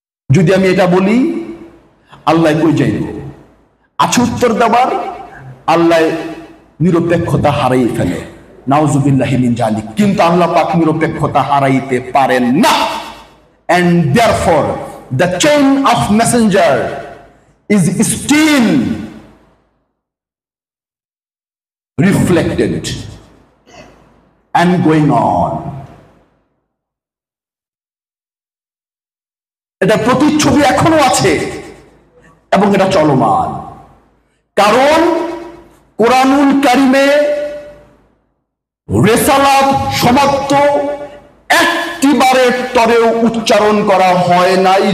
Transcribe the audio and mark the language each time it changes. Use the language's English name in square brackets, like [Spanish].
[Bangla] যদি আমি এটা বলি আল্লাহ কই যাইব? আছে উত্তর দেবার, আল্লাহ নিরপেক্ষতা হারাই ফেলে, নাউজুবিল্লাহি মিন জালিক। কিন্তু আল্লাহ পাক নিরপেক্ষতা হারাইতে পারেন না। [English] And therefore the chain of messenger is still reflected and going on. [Bangla] এটা প্রতিচ্ছবি এখনো আছে এবং এটা চলমান। কারণ কোরআনুল কারিমে রেসালাত সমাপ্ত একটিবারের তরেও উচ্চারণ করা হয় নাই।